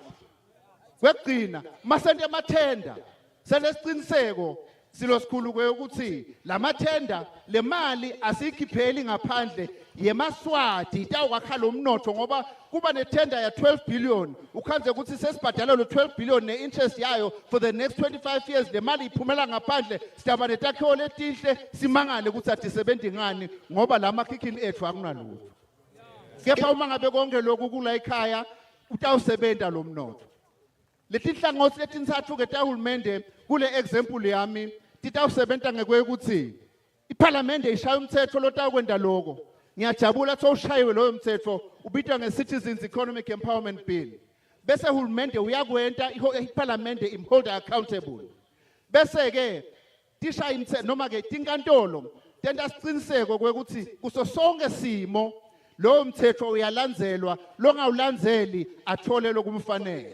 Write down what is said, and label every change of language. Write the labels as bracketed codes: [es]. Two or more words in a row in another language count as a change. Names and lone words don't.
[ss] Kwegcina masente emathenda selesiqiniseko silosikhulu ukuthi lamathenda le mali asikhipheli ngaphandle yeMaswati itawukwakha lo mnotho ngoba kuba nethenda ya 12 billion ukhanze ukuthi sesibhadala lo 12 billion ne-interest yayo [en] for the next 25 years [ss] le mali iphumela ngaphandle sidaba netakhiwo letinhle simangale ukuthi adisebenzi ngani ngoba la makhikhini ethu akunalutho. Kepha uma ngabe konke lokhu kula ekhaya utawusebenta lo mnotho. Letinhlangothi letintathu ke tahulumende kule example yami titawusebenta ngekwekuthi iParliamente ishaya umthetho lotawukwenda lokho. Ngiyajabula sowushayiwe loyo mthetho ubitwa nge-Citizens Economic Empowerment Bill. Bese uhulumende uyakwenta iParliamente imhold accountable. Bese ke tishaya imthetho noma ke tinkantolo tenta siqiniseko kwekuthi kuso sonke simo lo mthetho uyalandzelwa longawulandzeli athole lokumfanele.